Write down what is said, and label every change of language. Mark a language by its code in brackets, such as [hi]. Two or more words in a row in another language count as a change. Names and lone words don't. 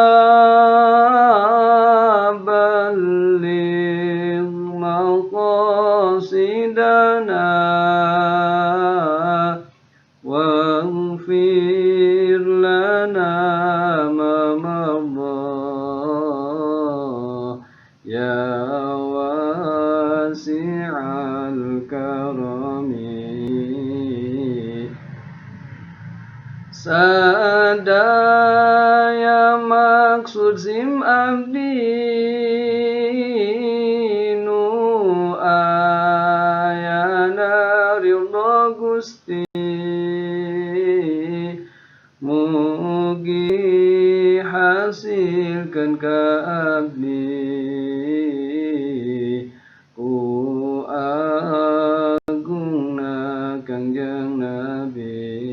[ar] بلغ مقاصدنا واغفر لنا ما مضى يا واسع الكرم. [su] Sadaya maksud sim abdinu ayana ridha Gusti, mugi hasilkan ka abdi ku agungna Kangjeng Nabi.